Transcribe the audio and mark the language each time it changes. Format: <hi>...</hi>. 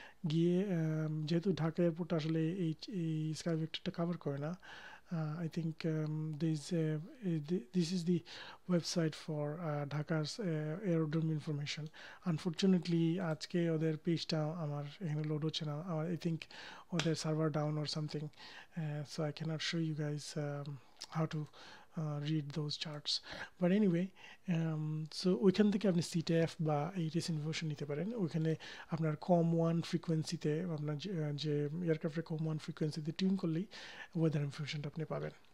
<bn>গিয়ে যেহেতু ঢাকা এয়ারপোর্ট আসলে এই স্কাই ভেক্টরটা কভার করে না,</bn> <en>I think this is the website for Dhaka's aerodrome information.</en> <bn>Unfortunately, আজকে ওদের পেজটা আমার এখানে লোড হচ্ছে না।</bn> <en>I think</en> <bn>ওদের server down</bn> <en>or something, so I cannot show you guys how to read those charts. But anyway, so</en> <bn>ওইখান থেকে আপনি সিটিএফ বা এইটিএস ইনফরমেশন নিতে পারেন। ওইখানে আপনার কম ওয়ান ফ্রিকোয়েন্সিতে, আপনার যে এয়ারক্রাফটের কম ওয়ান ফ্রিকোয়েন্সিতে টিউন করলেই ওয়েদার ইনফরমেশনটা আপনি পাবেন।</bn>